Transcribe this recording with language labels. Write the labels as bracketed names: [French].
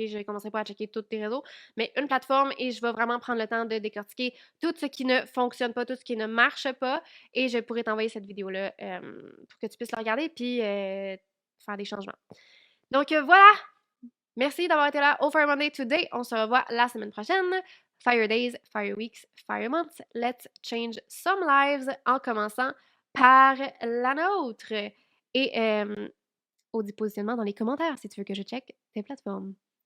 [French] Je ne commencerai pas à checker tous tes réseaux, mais une plateforme et je vais vraiment prendre le temps de décortiquer tout ce qui ne fonctionne pas, tout ce qui ne marche pas et je pourrai t'envoyer cette vidéo-là pour que tu puisses la regarder puis faire des changements. Donc voilà! Merci d'avoir été là au Fire Monday Today. On se revoit la semaine prochaine. [English] Fire Days, Fire Weeks, Fire Months. Let's change some lives [French] en commençant par la nôtre. Et au positionnement dans les commentaires si tu veux que je check tes plateformes.